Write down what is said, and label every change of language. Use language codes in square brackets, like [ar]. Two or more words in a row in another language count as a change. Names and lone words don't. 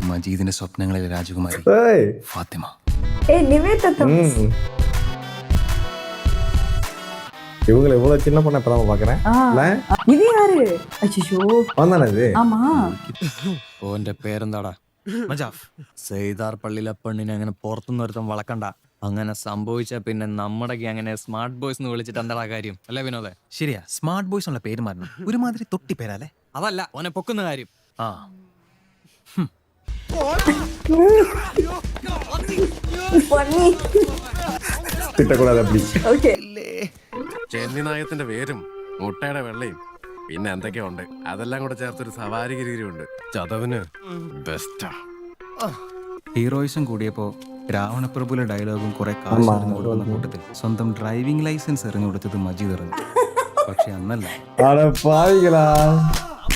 [ml] മജീദിന്റെ സ്വപ്നങ്ങളിലെ രാജകുമാരി [ta] ஏய் [ml] ഫാത്തിമ. [ta] இவங்களை இவ்வளவு சின்ன பொண்ணை இப்பதான் பாக்குறேன். இது யாரு? அச்சோ வந்தானே இது. ஆமா [ml] ഓന്റെ പേരെന്താടാ? മജാഫ്. സെയ്താർ പള്ളിയിലെ പെണ്ണിനെ അങ്ങനെ പുറത്തുനിന്ന് ഒരുത്തം വളക്കണ്ട. അങ്ങനെ സംഭവിച്ച പിന്നെ നമ്മുടെ അങ്ങനെ സ്മാർട്ട് ബോയ്സ് എന്ന് വിളിച്ചിട്ട് എന്താടാ കാര്യം അല്ലേ വിനോദേ? ശരിയാ, സ്മാർട്ട് ബോയ്സ് ഉള്ള പേര് മാറണം. ഒരുമാതിരി തൊട്ടി പേരല്ലേ? അതല്ല ഓനെ പൊക്കുന്ന കാര്യം. ആ [ta] திட்டக்கூடாது அப்படி. ஓகே [ml] ചെന്നി നായത്തിന്റെ പേരും മുട്ടയുടെ വെള്ളയും പിന്നെ എന്തൊക്കെയോ ഉണ്ട്. അതെല്ലാം കൂടെ ചേർത്തൊരു സവാരി ഗിരിഗിരിയുണ്ട്. ചതവിന് ബെസ്റ്റാ. ഹീറോയിസം കൂടിയപ്പോ രാവണപ്രഭുലെ ഡയലോഗും കുറെ കാശ് എറിഞ്ഞു കൊടുക്കുന്ന കൂട്ടത്തിൽ സ്വന്തം [en] driving license [ml] എറിഞ്ഞു കൊടുത്തത് മജീദ് എറിഞ്ഞു. പക്ഷെ അന്നല്ല. [ta] அட பாவிகளா.